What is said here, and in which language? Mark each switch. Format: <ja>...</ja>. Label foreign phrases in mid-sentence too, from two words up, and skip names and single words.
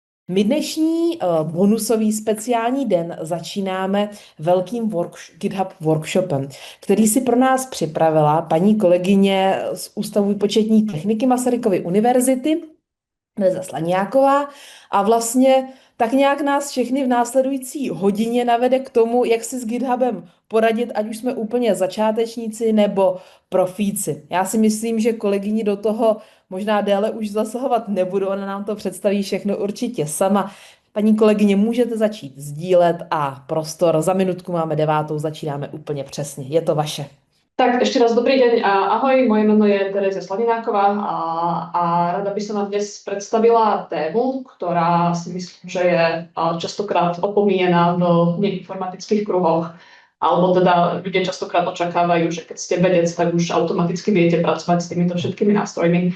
<cs>My dnešní bonusový speciální den začínáme velkým GitHub workshopem, který si pro nás připravila paní kolegyně z Ústavu výpočetní techniky Masarykovy univerzity, Neza Slaniáková, a vlastně tak nějak nás všechny v následující hodině navede k tomu, jak si s GitHubem poradit, ať už jsme úplně začátečníci nebo profíci. Já si myslím, že kolegyni do toho možná déle už zasahovat nebudu, ona nám to představí všechno určitě sama. Paní kolegyně, můžete začít sdílet a prostor. Za minutku máme 9, začínáme úplně přesně. Je to vaše.</cs> <sk>Tak ešte raz dobrý deň. Ahoj, moje meno je Terezia Slanináková a rada by som vám dnes predstavila tému, ktorá si myslím, že je častokrát opomíjená v neinformatických kruhoch. Alebo teda ľudia častokrát očakávajú, že keď ste vedec, tak už automaticky viete pracovať s týmito všetkými nástrojmi.</sk>